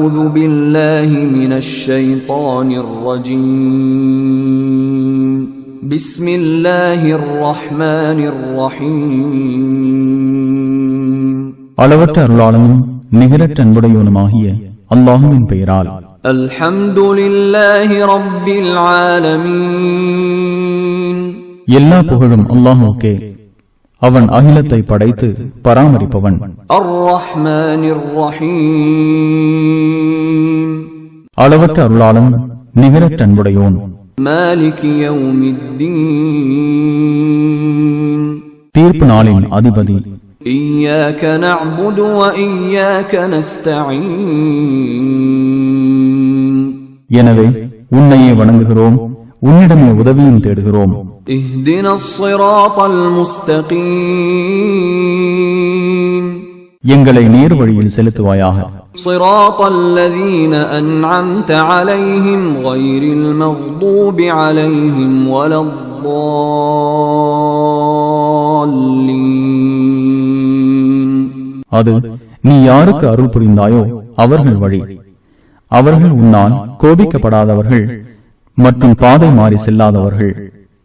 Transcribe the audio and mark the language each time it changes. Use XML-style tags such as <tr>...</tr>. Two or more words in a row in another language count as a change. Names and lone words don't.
<ar>بالله من الشيطان الرجيم بسم الله الرحمن الرحيم</ar> <ta>அளவற்ற அருளாளனும் நிகரற்ற அன்புடையவனுமாகிய அல்லாஹ்வின் பெயரால்.</ta> <ar>الحمد لله رب العالمين</ar> <ta>எல்லா புகழும் அல்லாஹ்வுக்கே, அவன் அகிலத்தை படைத்து பராமரிப்பவன்.</ta> <ar>الرحمن الرحيم</ar> <ta>அளவற்ற அருளாளன் நிகரற்ற அன்புடையோன்.</ta> <ar>مالك يوم الدين</ar> <ta>தீர்ப்பு நாளின் அதிபதி.</ta> <ar>إياك نعبد وإياك نستعين</ar> <ta>எனவே உன்னையே வணங்குகிறோம், உன்னிடமே உதவியும் தேடுகிறோம்.</ta> <ar>اهدنا الصراط المستقيم</ar> <ta>எங்களை நேர் வழியில் செலுத்துவாயாக.</ta> <ar>صراط الذين أنعمت عليهم غير المغضوب عليهم ولا الضالين</ar> <ta>அது நீ யாருக்கு அருள் புரிந்தாயோ அவர்கள் வழி. அவர்கள் உன்னால் கோபிக்கப்படாதவர்கள் மற்றும் பாதை மாறி செல்லாதவர்கள்.</ta>